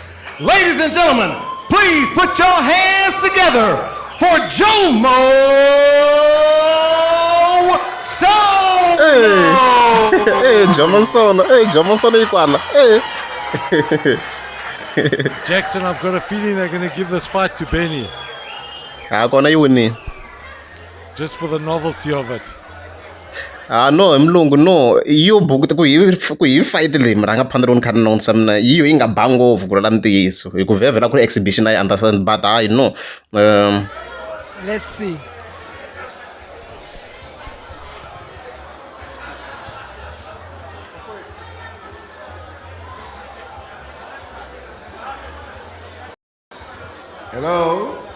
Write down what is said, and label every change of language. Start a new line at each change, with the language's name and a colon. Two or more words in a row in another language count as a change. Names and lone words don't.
English: Ladies and gentlemen, please put your hands together for Jomo Sono. Hey, Jomo Sono. Hey, Jomo Sono ikwana. Hey. Jackson, I've got a feeling they're going to give this fight to Benny.
Tsonga: Kona yi winni.
English: Just for the novelty of it.
Tsonga: No mlungu no iyo buku ku hi fight leyi mrangaphandla loko ni kha ni langutisa mina iyo yi nga ba ngopfu ku ri la ntiyiso hi ku vhevhela ku ri
English: exhibition I understand but
Tsonga: hayi no
English: Let's see. Hello.